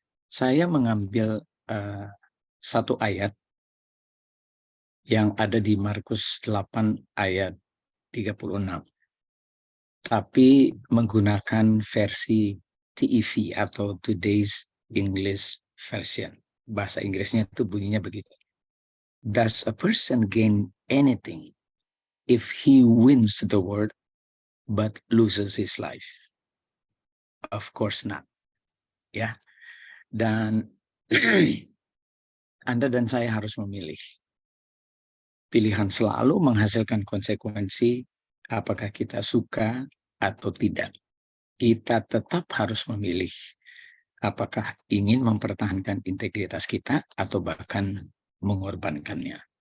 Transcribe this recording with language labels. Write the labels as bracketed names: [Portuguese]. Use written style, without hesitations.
[Indonesian] Saya mengambil satu ayat yang ada di Markus 8 ayat 36, tapi menggunakan versi TEV atau Today's English Version. Bahasa Inggrisnya itu bunyinya begitu. [English] Does a person gain anything if he wins the world but loses his life? Of course not. Ya. [Indonesian] Dan Anda dan saya harus memilih. Pilihan selalu menghasilkan konsekuensi, apakah kita suka atau tidak. Kita tetap harus memilih apakah ingin mempertahankan integritas kita atau bahkan mengorbankannya.